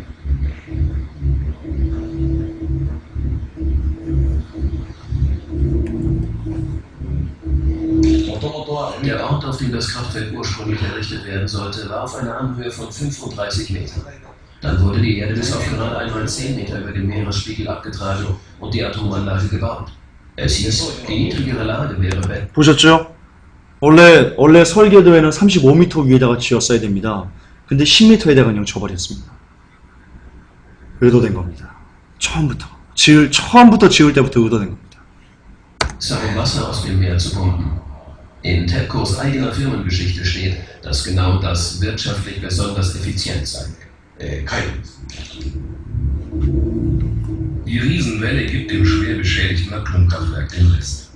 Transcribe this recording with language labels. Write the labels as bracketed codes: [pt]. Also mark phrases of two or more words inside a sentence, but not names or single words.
[de] Der Ort, auf dem das Kraftwerk ursprünglich errichtet werden sollte, war auf einer Anhöhe von 35 Metern. Dann wurde die Erde bis auf gerade einmal 10 Meter über dem Meeresspiegel abgetragen und die Atomanlage gebaut. Es hieß, die niedrigere Lage wäre [ko] 보셨죠? 원래 설계도에는 35m 위에다가 지었어야 됩니다. 근데 10m에다가 그냥 줘버렸습니다. 의도된 겁니다. 처음부터 지을 때부터 의도된 겁니다. [de] Wasser aus dem Meer zu pumpen. In TEPCOs eigener Firmengeschichte steht, dass genau das wirtschaftlich besonders effizient sei. Die Riesenwelle gibt dem schwer beschädigten Atomkraftwerk den Rest.